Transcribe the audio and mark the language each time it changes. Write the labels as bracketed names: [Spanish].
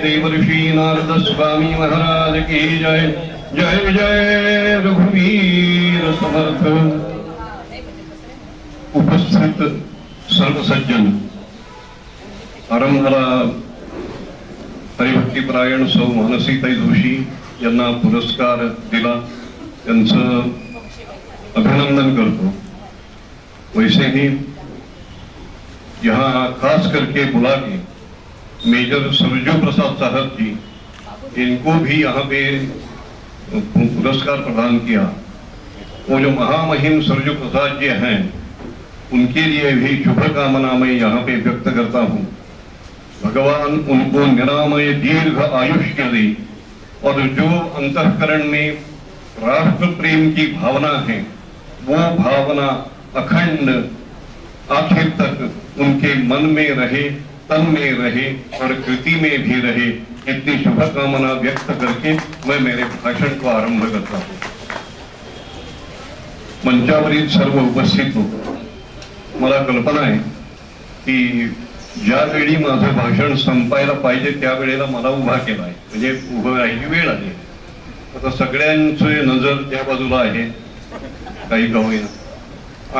[Hindi] देवर्षी नारद स्वामी महाराज की जय. [Marathi] जय जय रघुवीर समर्थ. उपस्थित सर्व सज्जन, आरंभाला हरिभक्तीपरायण सौ मानसीताई जोशी यांना पुरस्कार दिला, त्यांचं अभिनंदन करतो. [Hindi] वैसे ही यहाँ खास करके बुला के मेजर सरजू प्रसाद साहब जी, इनको भी यहाँ पे पुरस्कार प्रदान किया. वो जो महामहिम सरजू प्रसाद जी हैं, उनके लिए भी शुभकामना मैं यहाँ पे व्यक्त करता हूँ. भगवान उनको निरामय दीर्घ आयुष्य दे और जो अंतःकरण में राष्ट्र प्रेम की भावना है, वो भावना अखंड आखिर तक उनके मन में रहे, तन में रहे और कृति में भी रहे. इतनी शुभकामना व्यक्त करके मैं मेरे भाषण को आरंभ करता हूँ. [Marathi] मंचावरील सर्व उपस्थित हो, मला कल्पना आहे की ज्या वेळी माझं भाषण संपायला पाहिजे त्या वेळेला मला उभा केला आहे, म्हणजे उभं राहायची वेळ आली. आता सगळ्यांची नजर त्या बाजूला आहे काही का होईना.